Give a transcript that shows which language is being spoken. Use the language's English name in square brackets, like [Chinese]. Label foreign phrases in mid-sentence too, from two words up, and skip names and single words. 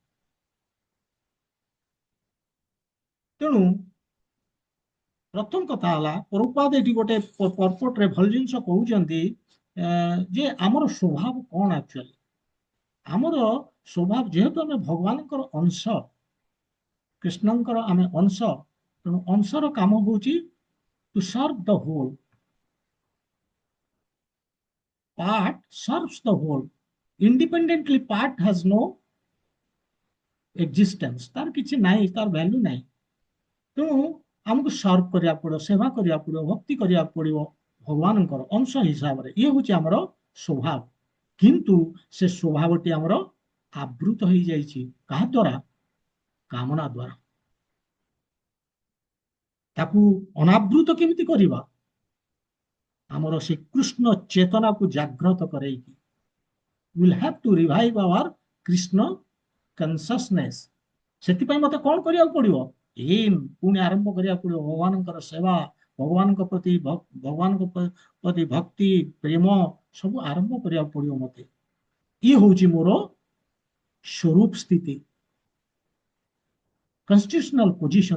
[Odia] ତେଣୁ ପ୍ରଥମ କଥା ହେଲା, ପ୍ରଭୁପାଦ ଏଠି ଗୋଟେ ପର୍ପଟରେ ଭଲ ଜିନିଷ କହୁଛନ୍ତି, ଯେ ଆମର ସ୍ୱଭାବ କଣ ଆକ୍ଚୁଆଲି। ଆମର ସ୍ୱଭାବ, ଯେହେତୁ ଆମେ ଭଗବାନଙ୍କର ଅଂଶ, କୃଷ୍ଣଙ୍କର ଆମେ ଅଂଶ, ତେଣୁ ଅଂଶର କାମ ହଉଛି [English] to serve the whole. Part serves the whole. Independently, part has no existence. [Odia] ତାର କିଛି ନାହିଁ, ତାର ଭ୍ୟାଲ୍ୟୁ ନାହିଁ। ତେଣୁ ଆମକୁ ସର୍ଭ କରିବାକୁ ପଡିବ, ସେବା କରିବାକୁ ପଡିବ, ଭକ୍ତି କରିବାକୁ ପଡିବ ଭଗବାନଙ୍କର ଅଂଶ ହିସାବରେ। ଇଏ ହଉଛି ଆମର ସ୍ୱଭାବ। କିନ୍ତୁ ସେ ସ୍ୱଭାବଟି ଆମର ଆବୃତ ହେଇଯାଇଛି କାହା ଦ୍ୱାରା? କାମନା ଦ୍ୱାରା। ତାକୁ ଅନାବୃତ କେମିତି କରିବା? ଆମର ସେ କୃଷ୍ଣ ଚେତନାକୁ ଜାଗ୍ରତ କରେଇକି। [English] We'll have to revive our Krishna consciousness. [Odia] ସେଥିପାଇଁ ମତେ କଣ କରିବାକୁ ପଡିବ? ପୁଣି ଆରମ୍ଭ କରିବାକୁ ପଡିବ ଭଗବାନଙ୍କର ସେବା, ଭଗବାନଙ୍କ ପ୍ରତି ଭକ୍ତି, ପ୍ରେମ ସବୁ ଆରମ୍ଭ କରିବାକୁ ପଡିବ ମତେ। ଇଏ ହଉଛି ମୋର ସ୍ୱରୂପ ସ୍ଥିତି, [English] constitutional position.